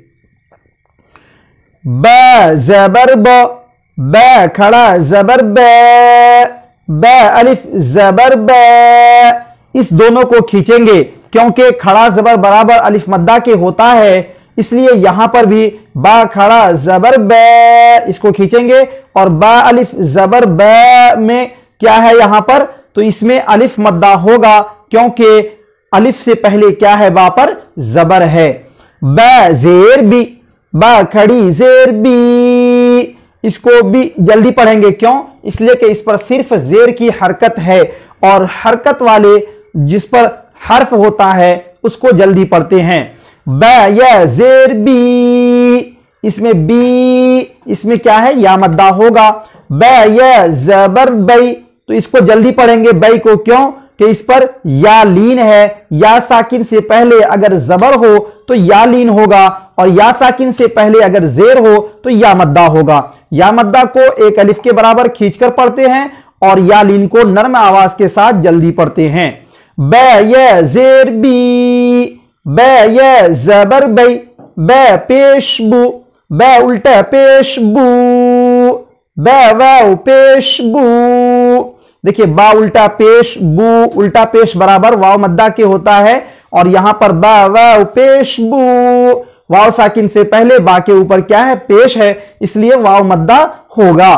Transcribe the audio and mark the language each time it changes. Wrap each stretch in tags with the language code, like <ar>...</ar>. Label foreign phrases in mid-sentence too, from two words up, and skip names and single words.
<ur>ب زبر ب، ب کھڑا زبر ب، ب الف زبر ب، اس دونوں کو کھینچیں گے کیونکہ کھڑا زبر برابر الف مدہ کے ہوتا ہے، اس لیے یہاں پر بھی با کھڑا زبر ب اس کو کھینچیں گے، اور با الف زبر ب میں کیا ہے یہاں پر، تو اس میں الف مدہ ہوگا کیونکہ الف سے پہلے کیا ہے، با پر زبر ہے۔ ب زیر بی، با کھڑی زیر بی، اس کو بھی جلدی پڑھیں گے، کیوں؟ اس لیے کہ اس پر صرف زیر کی حرکت ہے، اور حرکت والے جس پر حرف ہوتا ہے اس کو جلدی پڑھتے ہیں۔ ب یا زیر بی، اس میں بی، اس میں کیا ہے، یا مدہ ہوگا۔ ب یا زبر بی، تو اس کو جلدی پڑھیں گے بی کو، کیوں کہ اس پر یا لین ہے، یا ساکن سے پہلے اگر زبر ہو تو یا لین ہوگا، اور یا ساکن سے پہلے اگر زیر ہو تو یا مدہ ہوگا۔ یا مدہ کو ایک الف کے برابر کھینچ کر پڑھتے ہیں اور یا لین کو نرم آواز کے ساتھ جلدی پڑھتے ہیں۔ ب یا زیر بی، ب یا زبر بی، ب پیش بو، ب الٹا پیش بو، ب واو پیش بو۔ دیکھیے با الٹا پیش بو، الٹا پیش برابر واو مدہ کے ہوتا ہے، اور یہاں پر با واو پیش بو، واو ساکن سے پہلے با کے اوپر کیا ہے، پیش ہے، اس لیے واو مدہ ہوگا۔</ur>